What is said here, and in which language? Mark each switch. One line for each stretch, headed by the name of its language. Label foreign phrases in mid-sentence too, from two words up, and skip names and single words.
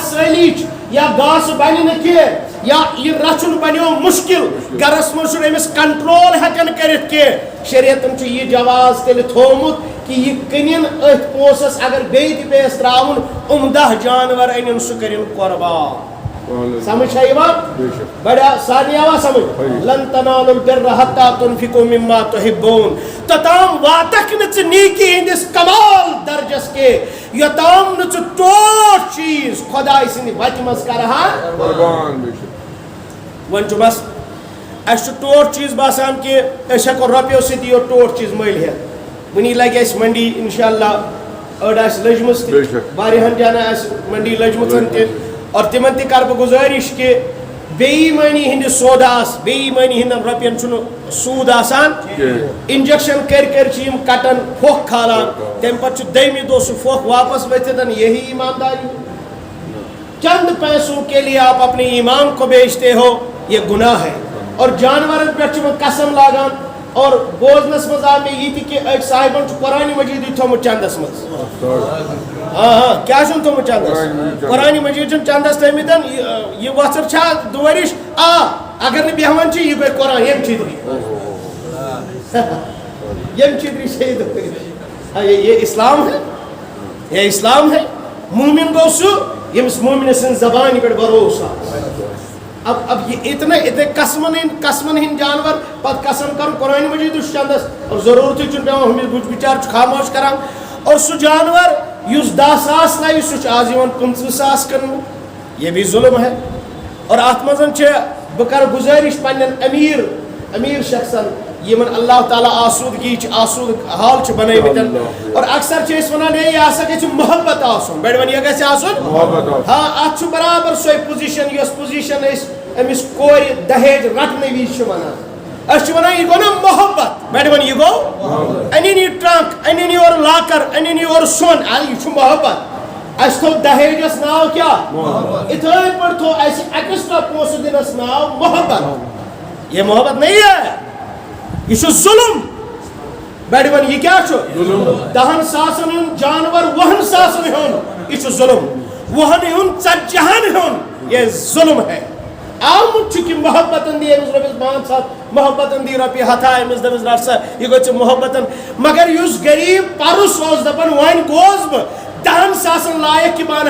Kashmiri: سٲلی چھِ یا گاسہٕ بنہِ نہٕ کینٛہہ یا یہِ رچھُن بنیو مُشکل گرس منٛز چھُنہٕ أمِس کنٹرول ہٮ۪کان کٔرِتھ کینٛہہ شریعتن چھُ یہِ جواز تیٚلہِ تھوٚومُت کہ یہِ کٕنِن أتھۍ پونٛسس اگر بیٚیہِ تہِ پیٚیس ترٛاوُن 10 جانور أنِن سُہ کٔرِن قۄربان سمجھ چھا یِوان بڑا سارنٕے آوا سمجھ
Arabic: لن تنالوا البر حتى تنفقوا مما تحبون
Kashmiri: توٚتام واتکھ نہٕ ژٕ نیکی ہٕنٛدِس کمال درجس کے یوٚتام نہٕ ژٕ ٹوٹھ چیٖز خۄداے سٕنٛدِ وتہِ منٛز کرہا وۄنۍ چھُ بس اسہِ چھُ ٹوٹھ چیٖز باسان کہ أسۍ ہٮ۪کو رۄپیو سۭتی یوت ٹوٹھ چیٖز مٔلۍ ہٮ۪تھ وٕنی لگہِ اسہِ منڈی انشاء اللہ أڑ آسہِ لٔجمٕژ تہِ واریاہن جاین آسہِ منڈی لٔجمٕژ تہِ اور تِمن تہِ کرٕ بہٕ گُزٲرِش کہ بے ایٖمٲنی ہٕنٛدِس سوداہس بے ایٖمٲنی ہٕنٛدٮ۪ن رۄپین چھُنہٕ سوٗد آسان انجکشن کٔرۍ کٔرۍ چھِ یِم کٹان پھۄکھ کھالان تمہِ پتہٕ چھُ دٔیمہِ دۄہ سُہ پھۄکھ واپس ؤتھِتھ یہی ایمانداری
Urdu: چند پیسوں کے لیے آپ اپنے ایمان کو بیچتے ہو یہ گناہ ہے
Kashmiri: اور جانورن پٮ۪ٹھ چھِ وۄنۍ قسم لاگان اور بوزنس منٛز آو مےٚ یہِ تہِ کہ أکۍ صاحبن چھُ قرآنِ مجیٖدٕے تھوٚمُت چندس منٛز کیٛاہ چھُنہٕ تھوٚمُت چندس قرآنِ مجیٖد چھُنہٕ چندس تھٲمٕتۍ یہِ وۄژھر چھا دُوٲرِش اگر نہٕ بیٚہوان چھِ یہِ گٔے قرآن ییٚمہِ چھِتری ییٚمہِ چھِتری چھے یہِ دُوٲرِش
Urdu: یہ اسلام ہے یہ اسلام ہے
Kashmiri: مومن گوٚو سُہ ییٚمِس مومنہِ سٕنٛزِ زبانہِ پٮ۪ٹھ بھروسہٕ آسہِ اب یہ اتنے قسمن ہند جانور پتہ قسم کر قرآن مجید چندس اور ضرورت چھُنہٕ پیوان ہُمِس بِچار چھُ خاموش کران اور سُہ جانور یُس 10 ساس لگہِ سُہ چھُ آز یِوان 25 ساس کٕننہٕ
Urdu: یہ بھی ظلم ہے
Kashmiri: اور اتھ منٛز چھِ بہٕ کرٕ گُزٲرِش پننٮ۪ن امیر شخصن یمن اللہ تعالیٰ آسودگی آسود حال چھِ بنٲومٕتۍ اور اکثر چھِ أسۍ ونان ہے یہِ ہسا گژھِ محبت آسُن بڑِ وَن یہِ گژھِ آسُن ہاں اتھ چھُ برابر سۄے پُزِشن یۄس پُزِشن أسۍ أمِس کورِ دہیج رٹنہٕ وِزِ چھِ ونان أسۍ چھِ ونان یہِ گوٚو نا محبت بڑِ وَن یہِ گوٚو أنِن یہِ ٹرنک أنِن یورٕ لاکر أنِن یورٕ سۄن یہِ چھُ محبت اسہِ تھوٚو دہیجس ناو کیٛاہ یِتھٕے پٲٹھۍ تھوٚو اسہِ ایکسٹرا پونٛسہٕ دِنس ناو محبت
Urdu: یہ محبت نہیں ہے
Kashmiri: یہ چھُ ظلم بڑِ وَن یہِ کیٛاہ چھُ 10 ساسن ہُنٛد جانور 20 ساسن ہُنٛد یہِ چھُ ظلم 20 ہُنٛد 40 ہُنٛد
Urdu: یہ ظلم ہے
Kashmiri: آمُت چھُ کہِ محبتن دی أمِس رۄپیس 500 محبتن دی رۄپیہِ 100 أمِس دٔپِس رٹ سا یہِ گوٚو ژےٚ محبتن مگر یُس غریٖب پرُس اوس دپان وۄنۍ گوس بہٕ 10 ساسن لایق کہِ بہٕ